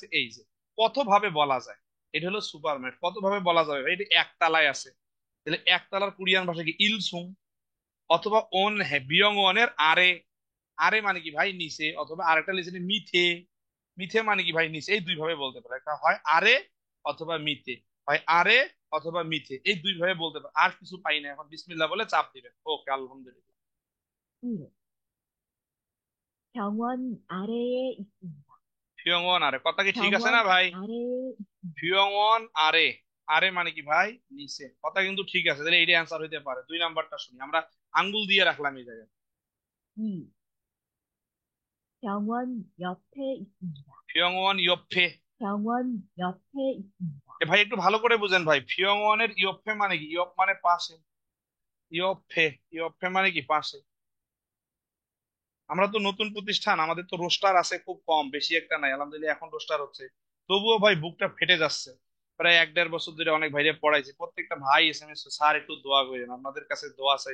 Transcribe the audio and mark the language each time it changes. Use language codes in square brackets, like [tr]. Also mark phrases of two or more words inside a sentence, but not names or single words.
[bn] এই যে কত ভাবে বলা যায় এটা হলো সুপার মার্কেট কত ভাবে বলা যাবে ভাই এটা একতলায় আছে তাহলে একতলার কোরিয়ান ভাষা কি ইলসুং অথবা ওন বিয়ং ওনের আরে আরে মানে কি ভাই নিচে অথবা আরেকটা লিখে মিথে মিথে মানে কি ভাই নিচে এই দুই ভাবে বলতে পারে একটা হয় আরে অথবা মিথে হয় আরে অথবা মিথে এই দুই ভাবে বলতে পারে আর কিছু পাই না এখন বিসমিল্লাহ বলে চাপ দিবেন ওকে আলহামদুলিল্লাহ 1. [ko] 병원 아래에 있습니다. 병원 아래 [bn] কথা কি ঠিক আছে না [ko] 병원 [bn] ভাই [ko] 아래에 있습니다. 병원 아래 [bn] আরে মানে কি ভাই নিচে কথা কিন্তু ঠিক আছে তাহলে এইটা অ্যান্সার হইতে পারে 2 নাম্বারটা শুনি আমরা আঙ্গুল দিয়ে রাখলাম এই জায়গায় 2. [ko] 병원 옆에 있습니다. 병원 옆에 병원 옆에 있습니다. [bn] এ ভাই একটু ভালো করে বুঝেন ভাই [ko] 병원의 옆에 [bn] মানে কি ইয়ফ মানে পাশে ইয়ফে ইয়ফে মানে কি পাশে আমরা তো নতুন প্রতিষ্ঠান আমাদের তো রোস্টার আছে খুব কম বেশি একটা নাই আলহামদুলিল্লাহ এখন রোস্টার হচ্ছে তবুও ভাই বুকটা ফেটে যাচ্ছে প্রায় 1-1.5 বছর ধরে অনেক ভাইরে পড়াইছি প্রত্যেকটা ভাই SMS স্যার একটু দোয়া করেন আপনাদের কাছে দোয়া চাই